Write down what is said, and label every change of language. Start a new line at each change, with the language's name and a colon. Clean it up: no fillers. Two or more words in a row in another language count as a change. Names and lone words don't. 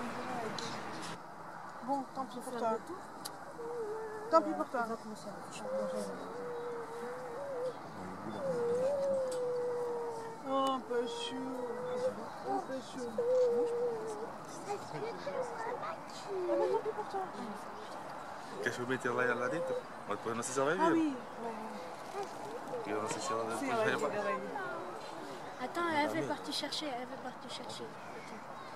French: Bon, tant pis pour toi. Tant pis pour toi. Oh, un peu chaud. Un peu chaud. Ah bah tant pis pour toi.
Portuguese: Queres que eu meter lá dentro? Mas depois não sei se ela vai vir.
French: Ah oui.
Portuguese: Eu não sei se ela
French: Si,
Portuguese: depois
French: ouais,
Portuguese: vai.
French: Attends, elle veut partir chercher, elle veut partir chercher.